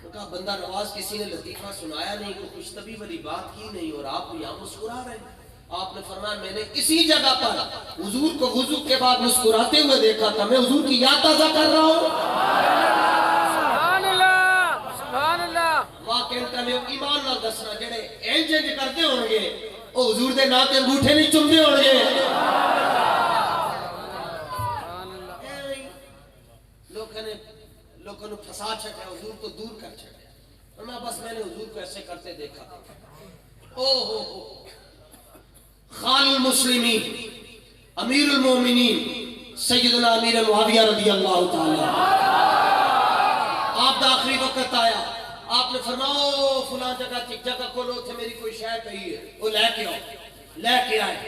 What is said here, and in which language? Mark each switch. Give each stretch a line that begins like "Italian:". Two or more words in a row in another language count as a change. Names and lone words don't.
Urdu: ان کا بندہ نواز کسی نے لطیفہ سنایا نہیں، کوئی خوش طبی والی بات کی نہیں، اور آپ یہاں مسکرا رہے ہیں۔ آپ نے فرمایا میں نے اسی جگہ پر حضور کو وضو کے بعد مسکراتے ہوئے دیکھا تھا، میں حضور کی یاد تازہ کر رہا ہوں۔
Arabic: سبحان اللہ سبحان اللہ۔
Punjabi: ماں کہتا ہے ایمان نہ دسنا جڑے انج انج کرتے ہوں گے وہ حضور دے نام تے انگوٹھے نہیں چومدے ہون گے۔
Urdu: لوگوں نے پھنسا چھٹیا، حضور کو دور کر چھٹیا، فرمایا بس میں نے حضور کو ایسے کرتے دیکھا تھا۔ او ہو خال المسلمین امیر المومنین سیدنا امیر معاویہ
Arabic: رضی اللہ تعالی،
Punjabi: آپ دا آخری وقت آیا،
Urdu: آپ نے فرمایا فلاں جگہ کھولو تھے میری کوئی شے کہی ہے، وہ لے کے آؤ، لے کے آئے۔